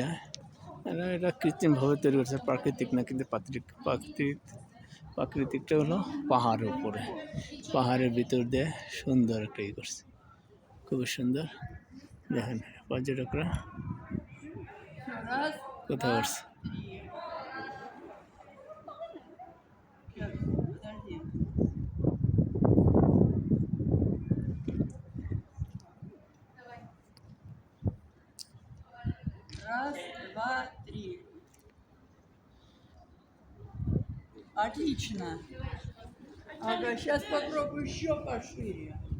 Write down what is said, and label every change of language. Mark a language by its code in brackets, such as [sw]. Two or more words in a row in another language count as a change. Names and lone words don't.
[bn] এটা কৃত্রিমভাবে তৈরি করছে, প্রাকৃতিক না, কিন্তু প্রাকৃতিকটা হলো পাহাড়ের উপরে, পাহাড়ের ভিতর দিয়ে সুন্দর একটা ই করছে, খুবই সুন্দর। দেখেন পর্যটকরা কোথাও আসছে। [ru] Раз, два, три. Отлично. Ага, сейчас попробую еще пошире.